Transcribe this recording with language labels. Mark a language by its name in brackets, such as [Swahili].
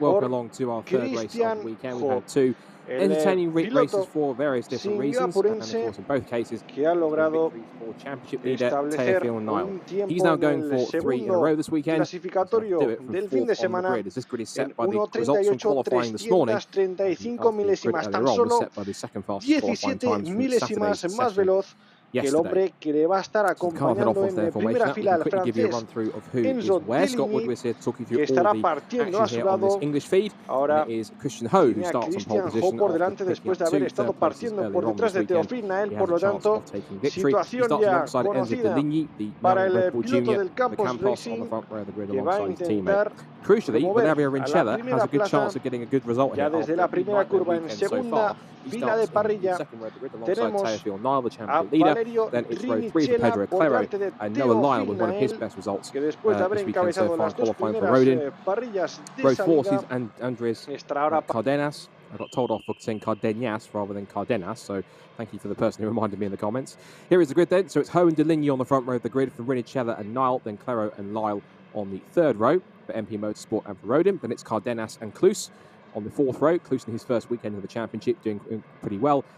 [English] Welcome along to our third race of the weekend. We've had two entertaining races for various different reasons, and of course in both cases victories for championship leader Teofil Nile. He's now going for 3 in a row this weekend. He's going to do it from 4th on the grid, as this grid is set by the results from qualifying this morning. The grid earlier on was set by the second fastest qualifying times from Saturday's session yesterday. [Spanish] Que le va a estar acompañando en primera fila al francés Enzo Deligny, que estará partiendo a su lado. Ahora Christian Ho por delante después de haber estado partiendo por detrás de Teofil Nile, por lo tanto, situación ya conocida para el piloto del Campos Racing, que va a intentar mover a la primera plaza ya desde la primera curva. En segunda fila de parrilla tenemos a Valerio Rinichella por delante de Teofil Nile, que después de haber encabezado las dos primeras parrillas de salida estará ahora Cardenas. [English] I got told off for saying Cardenas rather than Cardenas, so thank you for the person who reminded me in the comments. Here is the grid then. So it's Ho and Deligny on the front row of the grid for Rinichella and Nile, then Claro and Lyle on the third row for MP Motorsport and for Rodin. Then it's Cardenas and Kloos on the fourth row. Kloos in his first weekend of the championship doing pretty well.